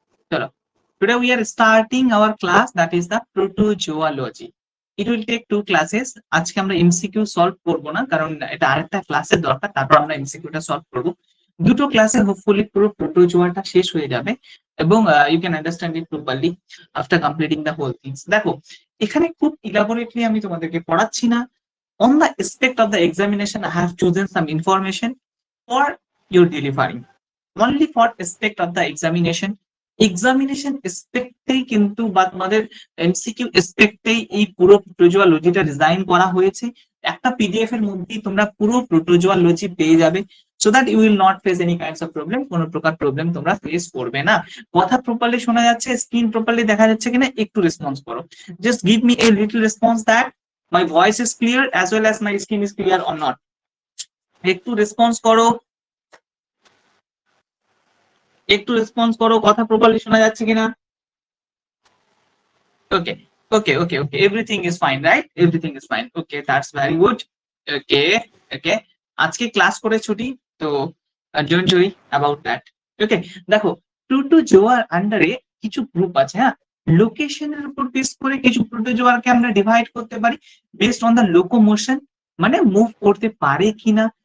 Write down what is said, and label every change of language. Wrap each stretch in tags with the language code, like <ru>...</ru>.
<en>চলো, today we are starting our class, that is the protozoology. It will take 2 classes.</en> <bn>আজকে আমরা MCQ solve করব না, কারণ এটা আরেকটা ক্লাসের দরকার, তারপর আমরা এমসিকিউটা সলভ করব। দুটো ক্লাসে হোপফুলি পুরো প্রোটোজোয়াটা শেষ হয়ে যাবে এবং</bn> <en>You can understand it properly after completing the whole things.</en> <bn>দেখো, এখানে খুব ইলাবোরেটলি আমি তোমাদেরকে পড়াচ্ছি না।</bn> <en>On the aspect of the examination, I have chosen some information for your delivering. Only for aspect of the examination.</en> <bn>Examination এসপেক্টেই কিন্তু বা তোমাদের এমসিকিউ এসপেক্টেই এই পুরো প্রোটোজোয়ালজিটা ডিজাইন করা হয়েছে। একটা পিডিএফ এর মধ্যেই তোমরা পুরো প্রোটোজোয়ালজি পেয়ে যাবে,</bn> <en>So that you will not face any kinds of problem.</en> <bn>কোনো প্রকার প্রবলেম তোমরা ফেস করবে না। কথা প্রপারলি শোনা যাচ্ছে, স্ক্রিন প্রপারলি দেখা যাচ্ছে কিনা একটু রেসপন্স করো।</bn> <en>Just give me a little response that my voice is clear as well as my screen is clear or not.</en> <bn>একটু রেসপন্স করো, একটু রেসপন্স করো, কথা প্রপারলি শোনা যাচ্ছে কিনা?</bn> <en>Okay, okay, everything is fine, right? Everything is fine. Okay, that's very good.</en> <bn>Okay, আজকে class করে ছুটি, তো</bn> <en>don't worry about that.</en> <bn>Okay, দেখো, প্রোটোজোয়ার আন্ডারে কিছু গ্রুপ আছে। হ্যাঁ, লোকেশনের উপর বেস করে কিছু প্রোটোজোয়ারকে আমরা ডিভাইড করতে পারি</bn> <en>based on the locomotion,</en> <bn>মানে মুভ করতে পারে কিনা।</bn>